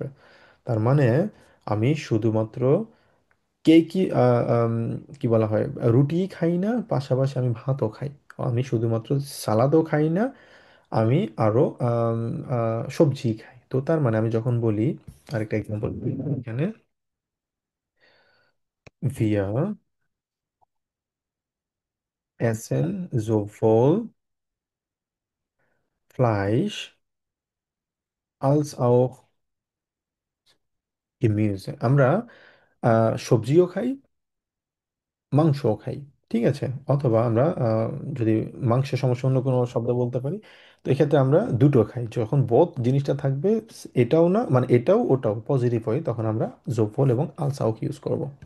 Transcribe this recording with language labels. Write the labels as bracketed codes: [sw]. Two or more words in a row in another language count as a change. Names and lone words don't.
[bn] তার মানে আমি শুধুমাত্র কি কি বলা হয়, রুটি খাই না, পাশাপাশি আমি ভাতও খাই। আমি শুধুমাত্র সালাদও খাই না, আমি আরো সবজি খাই। তো তার মানে আমি যখন বলি, আরেকটা এক্সাম্পল এখানে, [de] wir essen sowohl Fleisch als auch Gemüse। [bn] আমরা সবজিও খাই, মাংসও খাই। ঠিক আছে, অথবা আমরা যদি মাংসের সমস্যা অন্য কোনো শব্দ বলতে পারি, তো এক্ষেত্রে আমরা দুটো খাই, যখন বোথ জিনিসটা থাকবে, এটাও না মানে এটাও ওটাও পজিটিভ হয়, তখন আমরা জোফল এবং আলসাও ইউজ করব।